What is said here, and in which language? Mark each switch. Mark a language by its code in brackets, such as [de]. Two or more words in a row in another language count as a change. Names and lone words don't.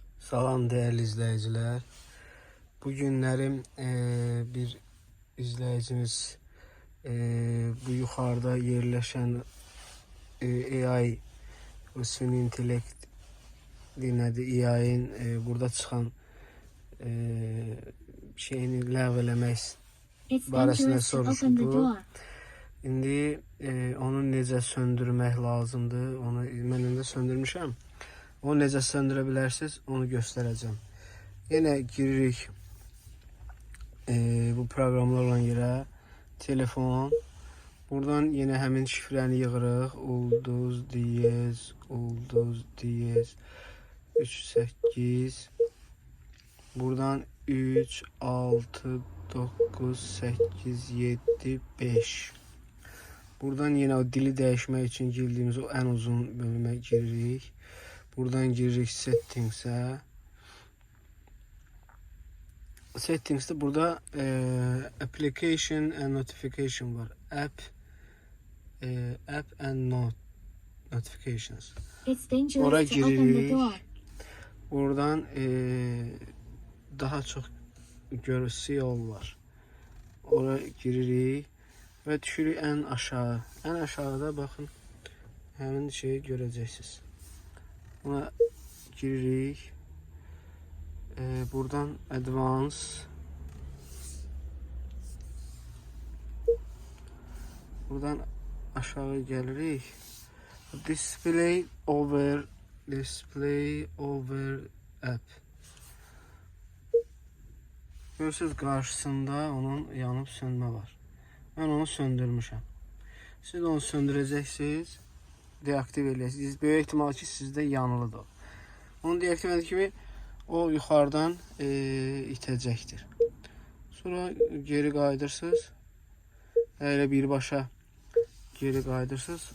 [tr] Salam değerli izleyiciler. Bugünlerim bir izleyicimiz bu yukarıda yerleşen AI ve süni intellekt dinledi. [az] AI'nin burada çıkan şeyini ləğv eləmək barəsində soruşdu. İndi onu necə söndürmək lazımdır? Onu mən indi söndürmüşəm. Onu necə söndürə bilərsiniz? Onu göstərəcəm. Yenə giririk bu proqramlarla yerə. Telefon. Buradan yenə həmin şifrəni yığırıq. Ulduz diyez 38. Buradan 3 6 9 8 7 5. [tr] Buradan yine o dili değişmek için girdiğimiz o en uzun bölüme giririk. [az] Buradan giririk settings'e. Settings'te burada [en] application and notification [az] var. [en] App and notifications. [az] Oraya giririk. Buradan daha çok görüntü yol var. Oraya giririk ve düşürük en aşağı. [tr] En aşağıda bakın hemen şeyi göreceksiniz. [az] Buna giririk. Buradan advance. Buradan aşağı gelirik. [en] Display over app. [tr] Görürsünüz karşısında onun yanıp sönme var. [az] Ben onu söndürmüşəm. Siz onu söndürəcəksiniz. Deaktiv edəcəksiniz. Böyük ihtimal ki sizdə yanılıdır. Onu deaktiv edən kimi o yuxarıdan itəcəkdir. Sonra geri qayıdırsınız. Elə birbaşa geri qayıdırsınız.